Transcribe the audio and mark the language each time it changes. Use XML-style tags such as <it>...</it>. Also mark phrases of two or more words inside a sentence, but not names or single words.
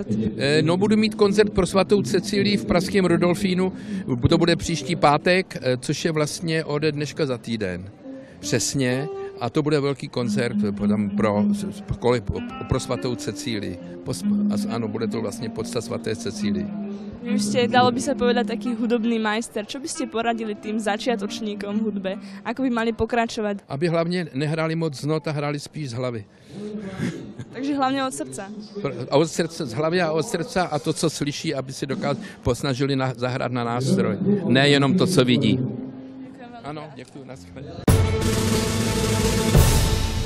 <cs>No budu mít koncert pro svatou Cecílii v pražském Rudolfínu. To bude příští pátek, což je vlastně ode dneška za týden. Přesně. A to bude velký koncert pro svatou Cecílii. Ano, bude to vlastně podsta svaté Cecílii.</cs> <sk>Vy už ste, dalo by sa povedať, taký hudobný majster. Čo by ste poradili tým začiatočníkom v hudbe? Ako by mali pokračovať?</sk> <cs>Aby hlavně nehrali moc z not a hrali spíš z hlavy.</cs> <sk>Takže hlavne od srdca. Od srdce, z hlavy a od srdca a to,</sk> <cs>co slyší, aby si posnažili zahrát na nástroj. Nejenom to, co vidí. Ano, děkuji.</cs>